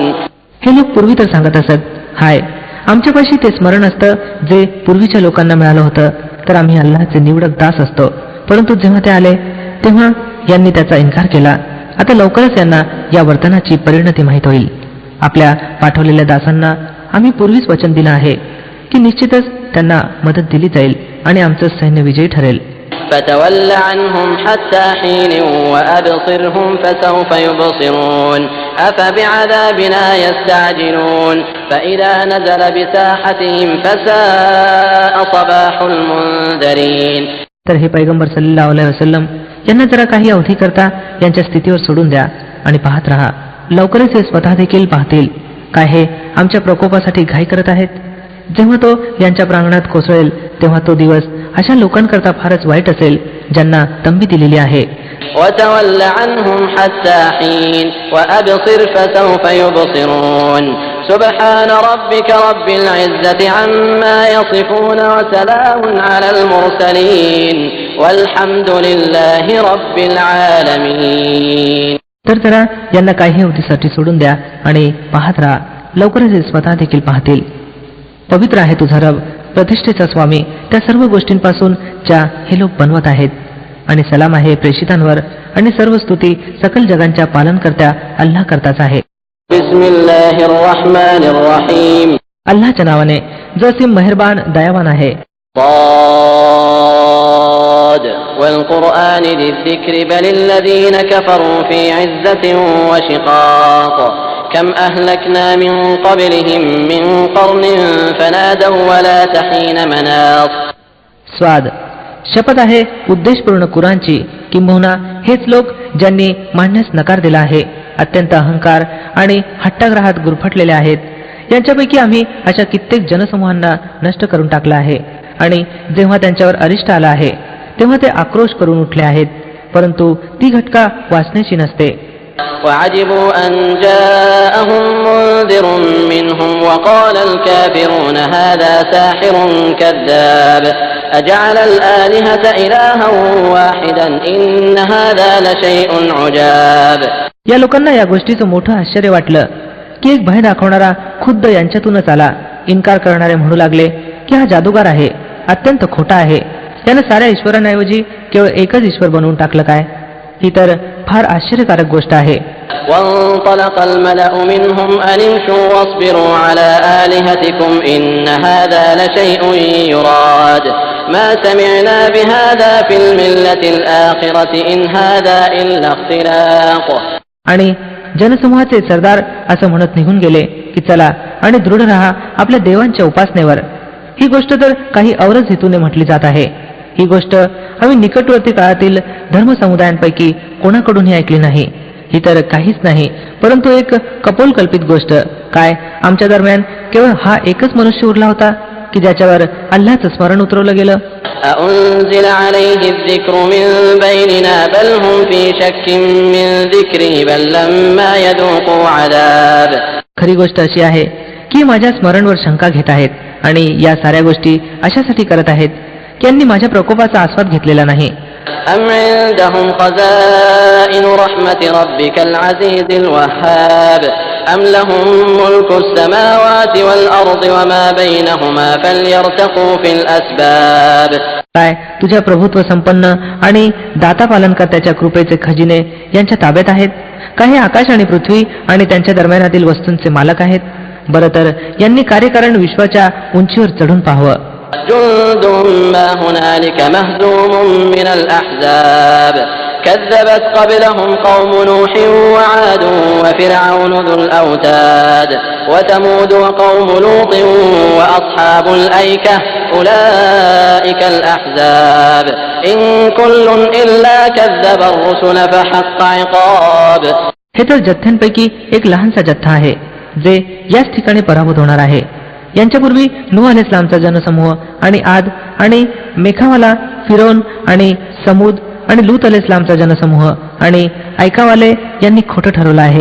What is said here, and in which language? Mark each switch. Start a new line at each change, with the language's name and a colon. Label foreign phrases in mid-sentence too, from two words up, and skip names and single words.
Marathi: हे लोक पूर्वी तर सांगत असत, हाय आमच्यापाशी ते स्मरण असतं जे पूर्वीच्या लोकांना मिळालं होतं, तर आम्ही अल्लाहचे निवडक दास असतो. परंतु जेव्हा ते आले तेव्हा यांनी त्याचा इन्कार केला. आता लवकरच यांना या वर्तनाची परिणती माहीत होईल. आपल्या पाठवलेल्या दासांना आम्ही पूर्वीच वचन दिलं आहे की निश्चितच त्यांना मदत दिली जाईल आणि आमचं सैन्य विजयी ठरेल.
Arabic: فتول عنهم حتى حين وأبصرهم فسوف يبصرون أفبعذابنا يستعجلون فإذا نزل بساحتهم فساء صباح المنذرين.
Marathi: तर हे पैगंबर
Arabic: صلى الله عليه وسلم
Marathi: यांना जरा काही अवधी करता यांच्या स्थितीवर सोडून द्या आणि पाहत राहा. लवकरच हे स्वतः देखील पाहतील काय हे आमच्या प्रकोपासाठी घाई करत आहेत. जेव्हा तो यांच्या प्रांगणात कोसळेल तेव्हा तो दिवस अशा लोकांकरता फारच वाईट असेल ज्यांना तंबी दिलेली आहे.
Arabic: وتول عنهم حتى حين وأبصر فسوف يبصرون سبحان ربك رب العزة عما يصفون وسلام على المرسلين والحمد لله رب العالمين.
Marathi: तर जरा यांना काही अवधीसाठी सोडून द्या आणि पाहत राहा. लवकरच हे स्वतः देखील पाहतील. पवित्र आहे तुझा रब, प्रतिष्ठेचा स्वामी त्या सर्व गोष्टींपासून ज्या हे लोक बनवत आहेत. आणि सलाम आहे प्रेषितांवर आणि सर्व स्तुती सकल जगांच्या पालनकर्त्या अल्लाह करताच आहे.
Arabic: بسم الله الرحمن الرحيم.
Marathi: अल्लाहच्या नावाने जो असीम मेहरबान दयावान आहे.
Arabic: ضاد والقرآن ذي الذكر بل الذين كفروا في عزة وشقاق كم أهلكنا من قبلهم من قرن فنادوا ولا تحين مناص.
Marathi: स्वाद शपथ आहे उद्देशपूर्ण कुराणची, किंबहुना हेच लोक ज्यांनी मानण्यास नकार दिला आहे, अत्यंत अहंकार आणि हट्टाग्रहात गुरफटलेले आहेत. यांच्यापैकी आम्ही अशा कित्येक जनसमूहांना नष्ट करून टाकलं आहे. आणि जेव्हा त्यांच्यावर अरिष्ट आला आहे तेव्हा ते आक्रोश करून उठले आहेत, परंतु ती घटका वाचण्याची नसते.
Arabic: وعجبوا أن جاءهم منذر منهم وقال الكافرون هذا ساحر كذاب أجعل الآلهة إلها واحدا إن هذا لشيء عجاب.
Marathi: या लोकांना या गोष्टीचं मोठं आश्चर्य वाटलं की एक भय दाखवणारा खुद्द यांच्यातूनच आला. इन्कार करणारे म्हणू लागले की हा जादूगार आहे, अत्यंत खोटा आहे. त्यानं साऱ्या ईश्वरांऐवजी केवळ एकच ईश्वर बनवून टाकलं काय? ही तर फार आश्चर्यकारक गोष्ट आहे.
Arabic: وانطلق الملأ منهم أن امشوا واصبروا على آلهتكم إن هذا لشيء يراد ما سمعنا بهذا في الملة الآخرة إن هذا إلا اختلاق.
Marathi: आणि जनसमूहाचे सरदार असं म्हणत निघून गेले की चला आणि दृढ राहा आपल्या देवांच्या उपासनेवर. ही गोष्ट तर काही औरच हेतूने म्हटली जात आहे. ही गोष्ट आम्ही निकटवर्ती काळातील धर्मसमुदायांपैकी कोणाकडूनही ऐकली नाही. ही तर काहीच नाही परंतु एक कपोलकल्पित गोष्ट. काय आमच्या दरम्यान केवळ हा एकच मनुष्य उरला होता की ज्याच्यावर अल्लाहचं स्मरण उतरवलं गेलं?
Arabic: أأنزل عليه الذكر من بيننا بل هم في شك من ذكري بل لما يذوقوا عذاب.
Marathi: खरी गोष्ट अशी आहे की माझ्या स्मरणवर शंका घेत आहेत आणि या साऱ्या गोष्टी अशासाठी करत आहेत की यांनी माझ्या प्रकोपाचा आस्वाद घेतलेला नाही.
Arabic: أم عندهم خزائن رحمة ربك العزيز الوهاب أم لهم ملك السماوات والأرض وما بينهما فليرتقوا في الأسباب.
Marathi: काय तुझ्या प्रभुत्व संपन्न आणि दाता पालनकर्त्याच्या कृपेचे खजिने यांच्या ताब्यात आहेत? काही आकाश आणि पृथ्वी आणि त्यांच्या दरम्यानातील वस्तूंचे मालक आहेत? बरं तर यांनी कार्यकारण विश्वाच्या उंचीवर चढून पाहावं.
Arabic: جند ما هنالك مهزوم من الأحزاب كذبت قبلهم قوم نوح وعاد وفرعون ذو الأوتاد وثمود وقوم لوط وأصحاب الأيكة أولئك الأحزاب إن كل إلا كذب الرسل فحق عقاب.
Marathi: हे तर जथ्थ्यांपैकी एक लहानसा जथ्था आहे जे याच ठिकाणी पराभूत होणार आहे. यांच्यापूर्वी नूह अलैहिस्सलामचा जनसमूह आणि आद आणि मेखावाला, फिरौन आणि समूद आणि लूत अलैहिस्सलामचा जनसमूह आणि ऐकावाले यांनी खोटं ठरवलं आहे.